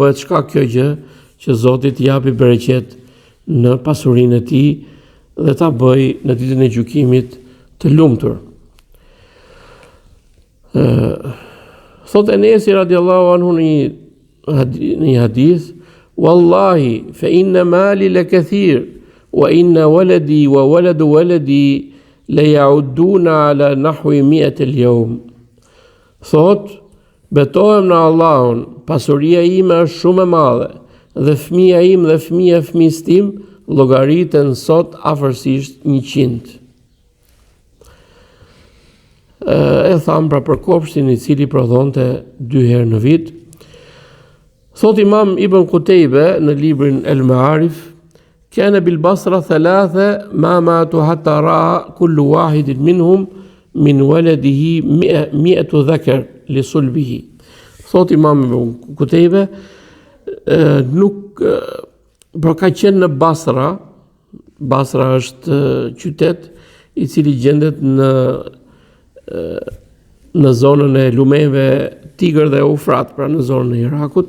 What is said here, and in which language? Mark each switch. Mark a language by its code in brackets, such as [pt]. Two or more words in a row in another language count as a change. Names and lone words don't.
[sq] Bëhet shkak kjo gjë që Zoti t'i japi bereqet në pasurinë e tij dhe ta bëj në ditën e gjykimit të lumtur. Thot Enesi [ar] رضي الله عنه [sq] në një hadith: [ar] والله فإن مالي لكثير وإن ولدي وولد ولدي ليتعادون على نحو 100 اليوم. [sq] Thot, betohem në Allahun, pasuria ime është shumë e madhe, dhe fëmia im dhe fëmia e fëmijës tim llogariten sot afërsisht 100. E tham pra për kopshtin i cili prodhonte 2 herë në vit. Thot Imam Ibn Qutejbe në librin El Ma'arif: [ar] كان بالبصرة 3 ما ماتوا حتى رأى كل واحد منهم من ولده 100 ذكر لصلبه. [sq] Thot Imam Ibn Qutejbe, nuk pra ka qenë në Basra. Basra është qytet i cili gjendet në zonën e lumeve Tigër dhe Eufrat, pra në zonën e Irakut.